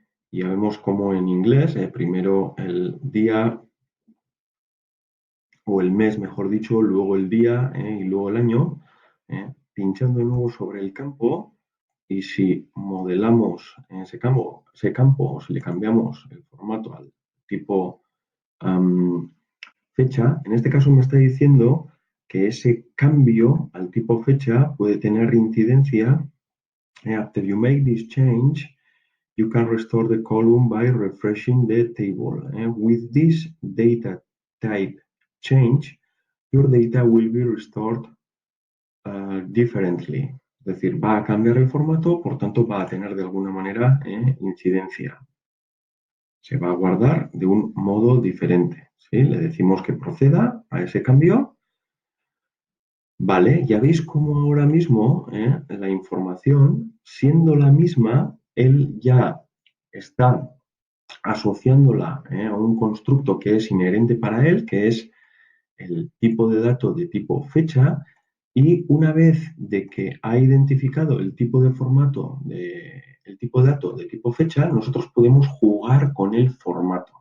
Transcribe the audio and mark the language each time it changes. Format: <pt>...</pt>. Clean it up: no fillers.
<es>Y ya vemos cómo en inglés, primero el día o el mes, mejor dicho, luego el día y luego el año, pinchando de nuevo sobre el campo, y si modelamos ese campo o si le cambiamos el formato al tipo fecha, en este caso me está diciendo que ese cambio al tipo fecha puede tener incidencia.</es> <en>After you make this change, you can restore the column by refreshing the table. With this data type change, your data will be restored differently.</en> <es>Es decir, va a cambiar el formato, por tanto va a tener de alguna manera incidencia. Se va a guardar de un modo diferente. ¿Sí? Le decimos que proceda a ese cambio. Vale, ya veis cómo ahora mismo la información, siendo la misma, él ya está asociándola a un constructo que es inherente para él, que es el tipo de dato de tipo fecha, y una vez de que ha identificado el tipo de formato, el tipo de dato de tipo fecha, nosotros podemos jugar con el formato.</es>